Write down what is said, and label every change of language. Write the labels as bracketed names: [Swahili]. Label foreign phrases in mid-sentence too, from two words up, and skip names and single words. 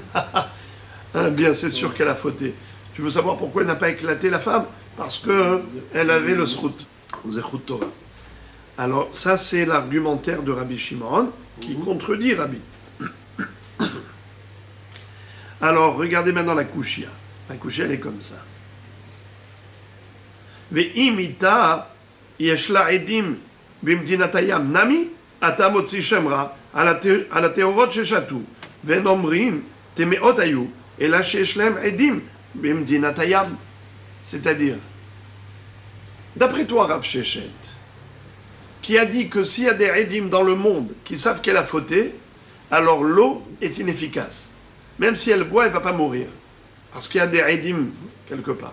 [French] Bien, c'est sûr qu'elle a fauté. Tu veux savoir pourquoi elle n'a pas éclaté la femme? Parce qu'elle avait le srout, [Hebrew] זכות תורה. [French] Alors ça c'est l'argumentaire de Rabbi Shimon, qui contredit Rabbi. Alors regardez maintenant la Kushia. La Kushia elle est comme ça. [Hebrew] ואי מיתה יש לה עדים במדינת הים נמי אתה מוציא שמרה על הטהורות ששתו, והם אומרים, טמאות היו, אלא שיש להם עדים במדינת הים. [French] C'est-à-dire, d'après toi, Rav Sheshet, qui a dit que s'il y a des edim dans le monde qui savent qu'elle a fauté, alors l'eau est inefficace. Même si elle boit, elle ne va pas mourir. Parce qu'il y a des edim quelque part.